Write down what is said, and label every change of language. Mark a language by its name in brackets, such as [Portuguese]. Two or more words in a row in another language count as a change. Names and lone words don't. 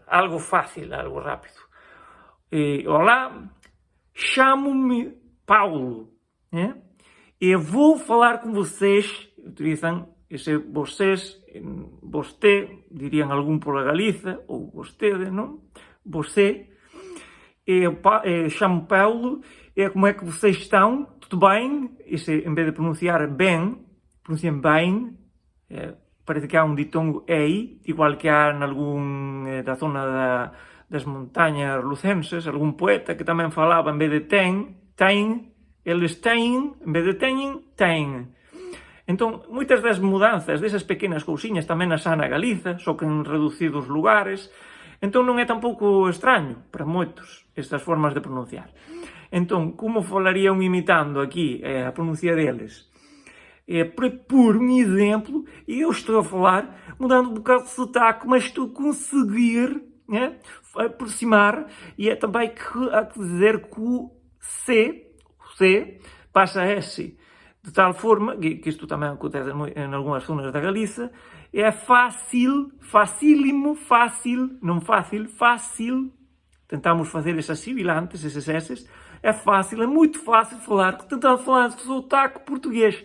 [Galician] Algo fácil, algo rápido. [Portuguese] Olá, chamo-me Paulo, e vou falar com vocês, [Galician] utilizan ese vocês, vosté, dirían algún pola Galiza, ou vostede, non? [Portuguese] Você, chamo Paulo, como é que vocês estão? Tudo bem? Esse, em vez de pronunciar bem, pronunciam bem, parece que há um ditongo ei, igual que há em algum da zona das montanhas lucenses, algum poeta que também falava, em vez de tem, eles têm, em vez de têm. Então, muitas das mudanças, [Galician] desas pequenas cousiñas, tamén as há na Galiza, só que en reducidos lugares. Entón, non é tampouco extraño para moitos estas formas de pronunciar. Entón, como falarían imitando aqui a pronuncia deles? [Portuguese] Por um exemplo, eu estou a falar mudando um bocado de sotaque, mas estou a conseguir aproximar, e é também a dizer que o C passa a S, de tal forma, que isto também acontece em algumas zonas da Galiza, é fácil, facílimo, fácil, não fácil, fácil, tentamos fazer essas sibilantes, esses S's, é fácil, é muito fácil falar, tentar falar de sotaque português.